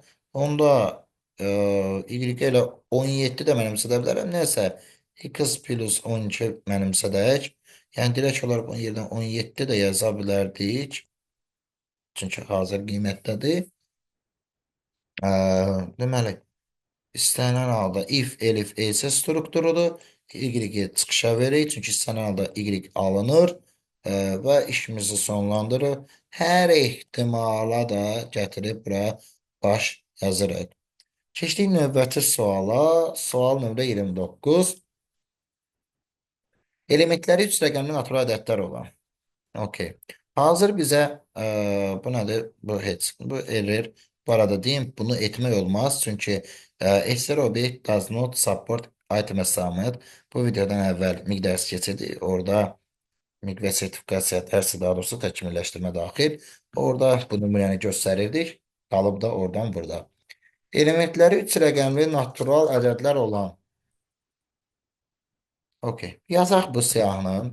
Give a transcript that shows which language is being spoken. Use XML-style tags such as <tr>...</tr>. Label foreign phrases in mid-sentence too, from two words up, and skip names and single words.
<az>Onda y elə 17 də mənimsədə bilərəm. Nəsə x plus 12 mənimsədək. Yəni direkt olaraq bunun yerinə 17 də yaza bilərdik. Çünki hazır qiymətdədir. Deməli, istənilən halda</az> <en>if, elif, else</en> <az>strukturudur. Y çıxışa veririk. Çünki istənilən halda y alınır. Və işimizi sonlandırır. Hər ehtimala da gətirib bura baş yazırıq. Keçdik növbəti suala. Sual nömrə 29. Elementləri 3 rəqəmli natural ədədlər olan. Okey. Hazır bizə bu nədir? Bu heç. Bu error. Bu arada deyim, bunu etmək olmaz.</az> <en>Çünki STR object does not support item assignment.</en> <az>Bu videodan əvvəl miqdars keçirdik. Orada miqdar sertifikasiya dərsi, daha doğrusu təkmilləşdirmə daxil. Orada bu nümunəni göstərirdik. Qalıb da oradan burada. Elementləri 3 rəqəmli natural ədədlər olan. Okey. Yazaq bu siyahını.</az>